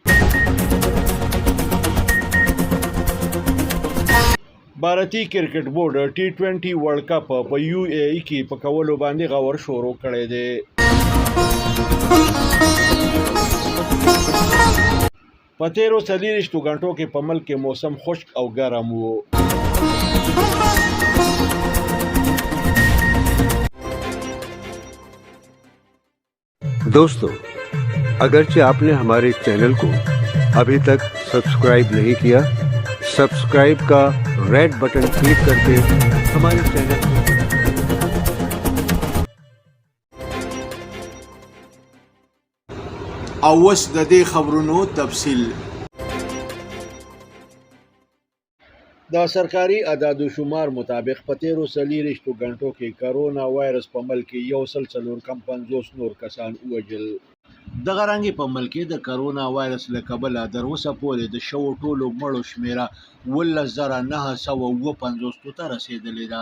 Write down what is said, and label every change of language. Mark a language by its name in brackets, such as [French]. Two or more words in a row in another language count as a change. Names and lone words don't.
[Pashto] بھارتی کرکټ بورډ T20 ورلد کپ په UAE کې په کولو باندې غور شروع کړی دی. په تیرو 40 غنټو کې په ملک کې موسم خشک او ګرم و. [Urdu] دوستوں، اگرچہ آپ نے ہمارے چینل کو ابھی تک سبسکرائب نہیں کیا، سبسکرائب کا [English] red button [Urdu] کلک کر کے ہمارے چینل کو [Pashto] او اوس د دې خبرونو تفصیل. د سرکاري اعداد و شمار مطابق په تیرو 24 غنټو کې کرونا وایرس په ملک کې 1.450 نور کسان ووژل. دغه رنګې په ملک کې د کرونا وایرس له کبله تر اوسه پورې د شوو ټولو مړو شمیره 11950 ته رسېدلې ده.